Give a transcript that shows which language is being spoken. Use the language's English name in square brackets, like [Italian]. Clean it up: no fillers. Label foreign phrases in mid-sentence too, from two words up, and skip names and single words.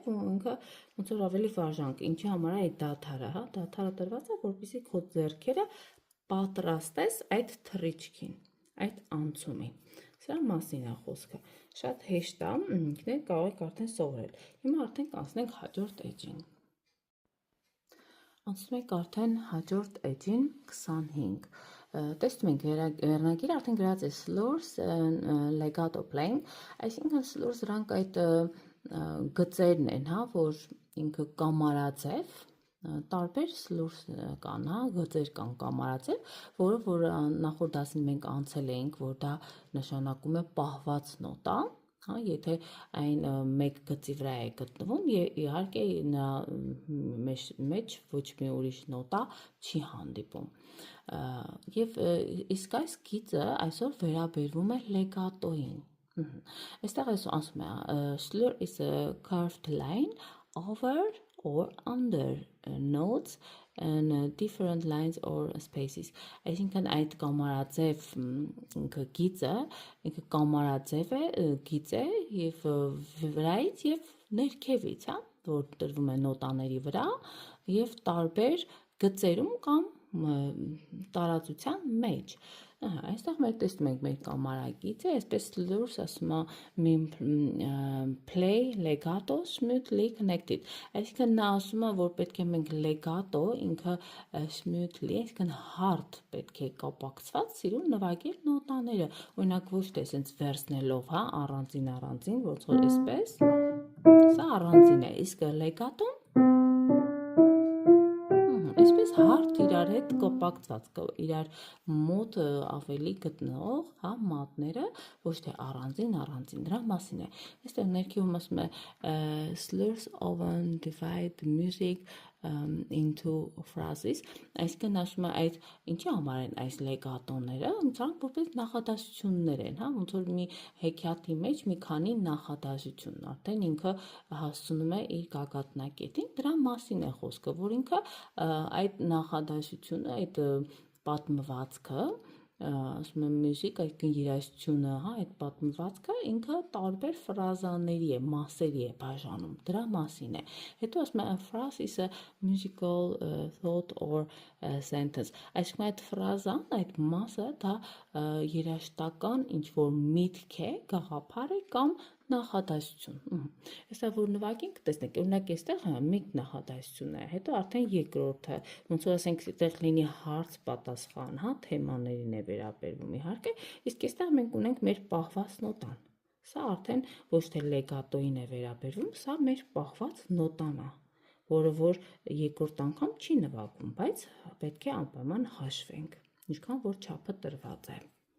[Armenian] ու ինքը ոնց որ ավելի վարժանք, ինչի համար է այդ դադարը, հա, դադարը տրված է, որպեսզի քո ձեռքերը պատրաստես այդ թռիչքին, այդ անցումին։ Սրա մասին է խոսքը։ Շատ հեշտ է, ինքներդ կարող եք արդեն սովորել։ Հիմա արդեն կանցնենք հաջորդ էջին։ Անցնում ենք արդեն հաջորդ էջին 25։ Տեսնում ենք վերնագիրը արդեն գրած է [English] slurs legato playing, [Armenian] այսինքն slurs դրանք այդ գծերն են, հա, որ ինքը կամարաձև, տարբեր slurs կան, հա, գծեր կան կամարաձև, որը որ նախորդ դասին մենք անցել էինք, որ դա նշանակում է պահված նոտա, հա, եթե այն մեկ գծի վրա է գտնվում, իհարկե նա մեջ ոչ մի ուրիշ նոտա չի հանդիպում։ Եվ իսկ այս գիծը այսօր վերաբերվում է լեգատոին։ Այստեղ ասում է [English] slur is a curved line over or under notes and different lines or spaces. [Armenian] Այսինքն այդ կամարաձև գիծը, ինքը կամարաձև է, գիծ է եւ վրայից եւ ներքևից, հա, որ տրվում է նոտաների վրա եւ տարբեր գծերում կամ տարածության մեջ։ Այստեղ մենք տեսնում ենք մեր կամարագիծը, այսպես slurs ասում է [English] play legato smoothly connected։ [Armenian] Այսինքն նա ասում է, որ պետք է մենք legato ինքը smoothly, այսինքն hard պետք է կապակցված սիրուն նվագել նոտաները։ Օրինակ ոչ թե այսպես վերցնելով, հա, առանձին, ոնց որ այսպես։ Սա առանձին է, իսկ legato այսպես հարթ իրար հետ կապակցված, իրար մոտ ավելի գտնող, հա, մատները, ոչ թե առանձին, դրա մասին է։ Այստեղ ներքևում ասում է [English] slurs often divide music into phrases, [Armenian] այսինքն ասում է այդ ինչի համար են այս լեգատոները, սրանք որպես նախադասություններ են, հա, ոնց որ մի հեքիաթի մեջ մի քանի նախադասություն, արդեն ինքը հասցնում է իր գագաթնակետին, դրա մասին է խոսքը, որ ինքը այդ նախադասությունը, այդ պատմվածքը, ասում եմ music, այսինքն երաժշտությունը, հա, այդ պատմվածքը ինքը տարբեր ֆրազաների է, մասերի է բաժանում, դրա մասին է։ Հետո ասում է [English] a phrase is a musical thought or sentence, [Armenian] այսինքն այդ ֆրազան, այդ մասը դա երաժշտական ինչ-որ միտք է, գաղափար է կամ նախադասություն։ Այսա որ նվագենք, տեսնեք, օրինակ այստեղ մեկ նախադասություն է, հետո արդեն երկրորդը, ոնց որ ասենք այդտեղ լինի հարց պատասխան, հա, թեմաներին է վերաբերվում իհարկե, իսկ այստեղ մենք ունենք մեր պահված նոտան։ Սա արդեն ոչ թե լեգատոին է վերաբերվում, սա մեր պահված նոտան է, որը որ երկրորդ անգամ չի նվագում, բայց պետք է անպայման հաշվենք, ինչքան որ չափը տրված է։